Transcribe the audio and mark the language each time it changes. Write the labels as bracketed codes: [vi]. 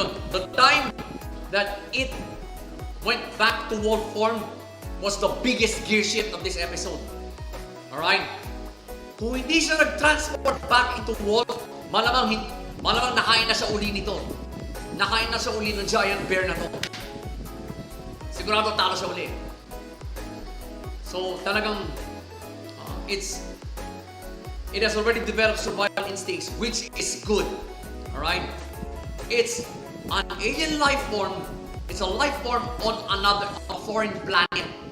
[en] The time that it went back to wolf form was the biggest gear shift of this episode. Alright? [tl] Kung hindi siya nag- [en] transport back into wolf, [tl] malamang nakain na siya uli nito. Nakain na siya uli ng giant bear na to. Sigurado talo siya uli. [en] So [tl] talagang [en] it has already developed survival instincts, which is good. Alright? It's an alien life form. It's a life form on a foreign planet.